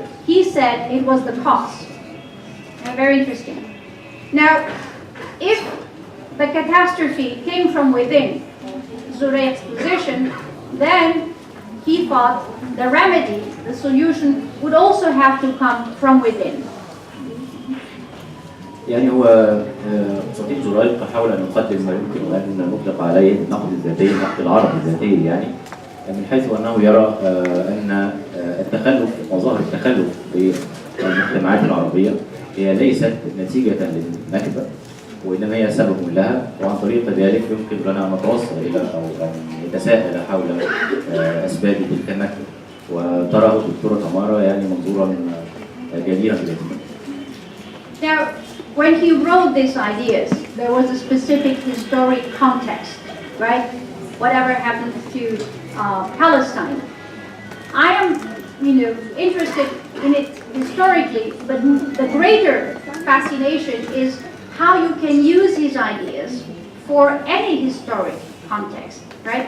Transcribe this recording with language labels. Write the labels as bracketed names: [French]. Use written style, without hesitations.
[English] He said it was the cause. Very interesting. Now, if the catastrophe came from within Zurayq's position, then he thought the remedy, the solution, would also have to come from within. [Arabic] يعني هو خطيب زريق حاول ان يقدم ما يمكن ان نطلق عليه النقد الذاتي، النقد العربي الذاتي يعني، من حيث انه يرى ان التخلف، مظاهر التخلف للمجتمعات العربيه هي ليست نتيجه للنكبه، وانما هي سبب لها، وعن طريق ذلك يمكن لنا ان نتوصل الى او ان نتساءل حول اسباب تلك النكبه، وتراه الدكتوره تمارا يعني منظورا جديرا بالاهتمام. [English] Now, when he wrote these ideas, there was a specific historic context, right? Whatever happened to Palestine. I am, interested in it historically, but the greater fascination is how you can use his ideas for any historic context, right?